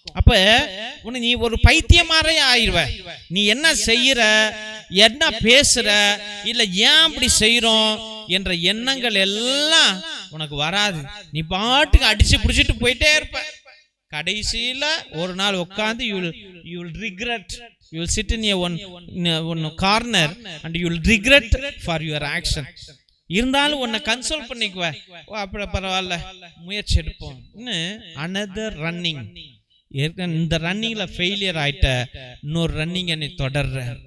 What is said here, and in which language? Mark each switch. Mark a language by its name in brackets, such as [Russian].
[Tamil] அப்ப நீ ஒரு பைத்தியமாரே ஆயிடுவ. நீ என்ன செய்யற, என்ன பேசுற, இல்ல ஏன் அப்படி செய்யறோம் என்ற எண்ணங்கள் எல்லாம் உனக்கு வராது. நீ பாட்டுக்கு அடிச்சு பிடிச்சிட்டு போயிட்டே இருப்ப. கடைசியில ஒரு நாள் உட்கார்ந்து [English] you will regret. You will sit in one corner and you will regret for your action. [Tamil] இருந்தாலும் உன்னை கன்சோல் பண்ணிக்குவ, அப்படி பரவாயில்ல, முயற்சி எடுப்போம். [English] another running. [Tamil] இந்த ரன்னிங்ல ஃபெயிலியர் ஆயிட்ட, இன்னொரு ரன்னிங் நீ தொடர்ற.